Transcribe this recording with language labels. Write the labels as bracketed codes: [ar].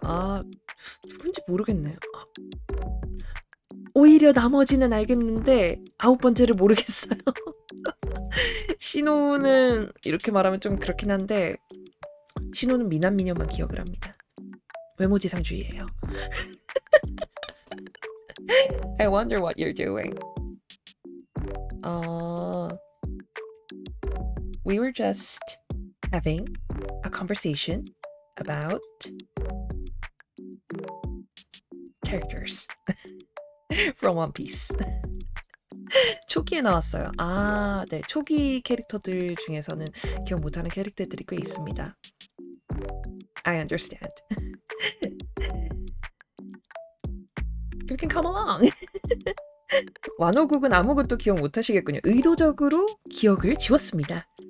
[ko] 아, 누군지 모르겠네요. 오히려 나머지는 알겠는데 아홉 번째를 모르겠어요. 신호는 이렇게 말하면 좀 그렇긴 한데 신호는 미남 미녀만 기억을 합니다. 외모지상주의예요. [en] I wonder what you're doing. We were just having a conversation about characters from One Piece. [ko] 초기에 나왔어요. 아, 네. 초기 캐릭터들 중에서는 기억 못하는 캐릭터들이 꽤 있습니다. [en] I understand. You can come along. [ko] 완호국은 아무것도 기억 못하시겠군요. 의도적으로 기억을 지웠습니다.